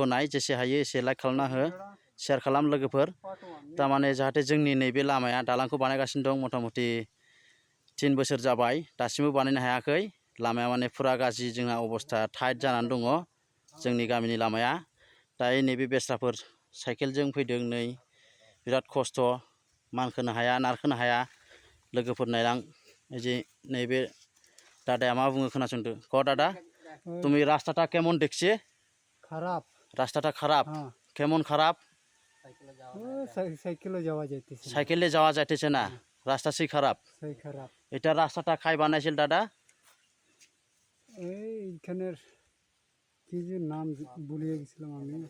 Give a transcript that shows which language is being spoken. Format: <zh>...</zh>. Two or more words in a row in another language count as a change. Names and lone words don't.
<brx>नाय जेसे हायो एसे लाइक खालामना हो शेयार खालाम लोगोफोर तारमाने जाहाथे जोंनि नैबे लामाया दालांखौ बानायगासिनो दं मथा-मथि 3 बोसोर जाबाय दासिमबो बानायनो हायाखै लामाया माने फुरा गाज्रि जोंना अबस्था टाइट जानानै दङ जोंनि गामिनि लामाया दायो नैबे बेस्राफोर साइकेलजों फैदों नै बिराद खस्थ' मानखोनो हाया नारखोनो हाया लोगोफोर नायलां जे नैबे दादाया मा बुङो खोनासंदो क दादा</brx> <bn>তুমি রাস্তাটা কেমন দেখছে খারাপ রাস্তাটা খারাপ কেমন খারাপ সাইকেলে যাওয়া যাইতেছে না রাস্তা সেই খারাপ এটা রাস্তাটা খাই বানাইছিল দাদা এইখানের কি যে নাম ভুলে গেছিলাম আমি</bn>